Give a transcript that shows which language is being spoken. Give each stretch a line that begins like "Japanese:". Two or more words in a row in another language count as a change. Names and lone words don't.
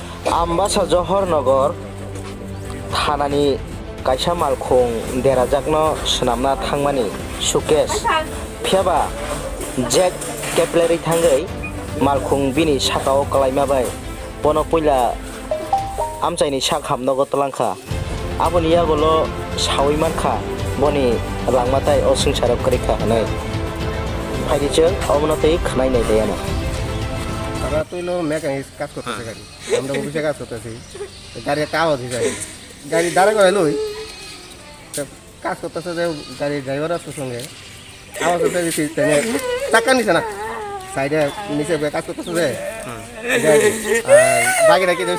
Bodo: आम्बासा जहरनगर थानानि कायसा मालखं देराजाकनो सोनाबना थांमानि सुकेस फियाबा जेक केपलेरि थांगै मालखं बिनि साकाव कलायमाबाय बनो पयला आमचाइनि साक हाबनगो तलांखा आबनि यागोलो सावै मानखा बनि लांमाथाय असंसाराव करिखा हनै फायदिचो अबनतै खनायनाय दायानो
Bangla: আমরা তো এলো মেকানিক কাজ করতেছে গাড়ি আমরা অফিসে কাজ করতেছি গাড়ি একটা আওয়াজ হয়ে যায় গাড়ি দাঁড়া করে লই কাজ করতেছে যে গাড়ির ড্রাইভার আছে সঙ্গে আওয়াজ হতে দিচ্ছি চাকা নিচে না সাইডে নিচে কাজ করতেছে যে আর বাকি রাখি দিয়েছে